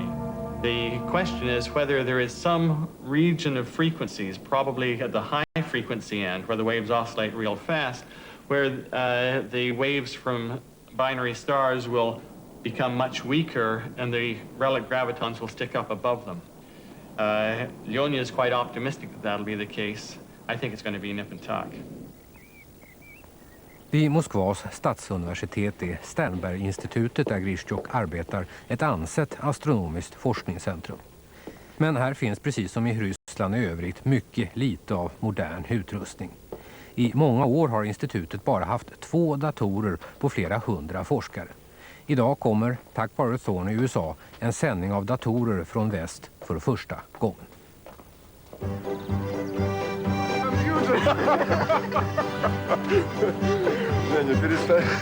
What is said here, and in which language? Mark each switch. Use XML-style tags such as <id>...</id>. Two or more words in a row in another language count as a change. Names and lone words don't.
<en>The question is whether there is some region of frequencies, probably at the high frequency end, where the waves oscillate real fast, where the waves from binary stars will become much weaker and the relic gravitons will stick up above them. Leonia is quite optimistic that that'll be the case. I think it's going to be nip and tuck.</en> <sv>Vid Moskvas stadsuniversitet är Sternberg-institutet där Grishchuk arbetar ett ansett astronomiskt forskningscentrum. Men här finns precis som i Ryssland i övrigt mycket lite av modern utrustning. I många år har institutet bara haft 2 datorer på flera 100 forskare. Idag kommer, tack vare Thorne i USA, en sändning av datorer från väst för första gången.</sv> <ru>Не, не перестань.</ru>